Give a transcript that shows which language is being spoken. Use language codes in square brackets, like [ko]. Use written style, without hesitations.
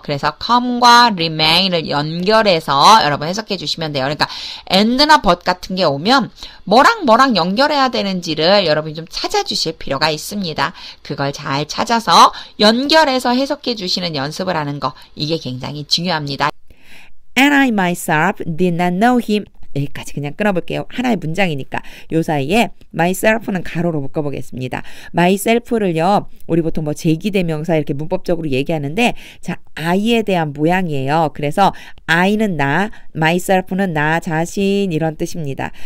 [ko] 그래서 come과 remain을 연결해서 여러분 해석해 주시면 돼요. 그러니까 and나 but 같은 게 오면 뭐랑 연결해야 되는지를 여러분이 좀 찾아주실 필요가 있습니다. 그걸 잘 찾아서 연결해서 해석해 주시는 연습을 하는 거, 이게 굉장히 중요합니다. [en] And I myself did not know him. [ko] 여기까지 그냥 끊어볼게요. 하나의 문장이니까. 요 사이에 myself는 가로로 묶어보겠습니다. myself를요, 우리 보통 뭐 제기대명사 이렇게 문법적으로 얘기하는데, 자, I에 대한 모양이에요. 그래서 I는 나, myself는 나 자신, 이런 뜻입니다.